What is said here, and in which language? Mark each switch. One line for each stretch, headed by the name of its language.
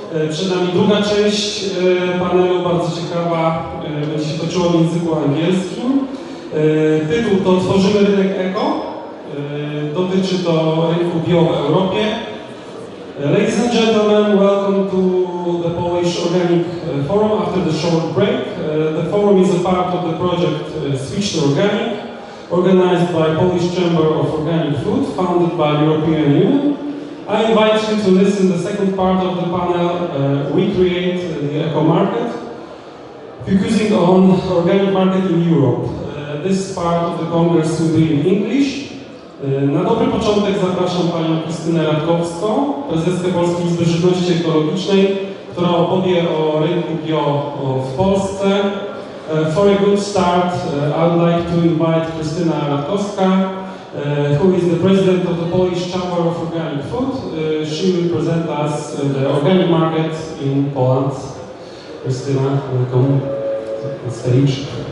Polish: Przed nami druga część panelu, bardzo ciekawa, będzie się toczyła w języku angielskim. Tytuł to Tworzymy rynek eko. Dotyczy to rynku bio w Europie.
English: Ladies and gentlemen, welcome to the Polish Organic Forum after the short break. The forum is a part of the project Switch to Organic, organized by Polish Chamber of Organic Food, funded by European Union. I invite you to listen to the second part of the panel, Recreate the Eco Market, focusing on organic market in Europe. This part of the Congress will be in English.
Polish: Na dobry początek zapraszam panią Krystynę Radkowską, prezeskę Polskiej Izby Żywności Ekologicznej, która opowie o rynku bio w Polsce.
English: For a good start, I would like to invite Krystyna Radkowska, who is the president of the Polish Chamber of Organic Food. She will present us the organic market in Poland. Krystyna, welcome on stage.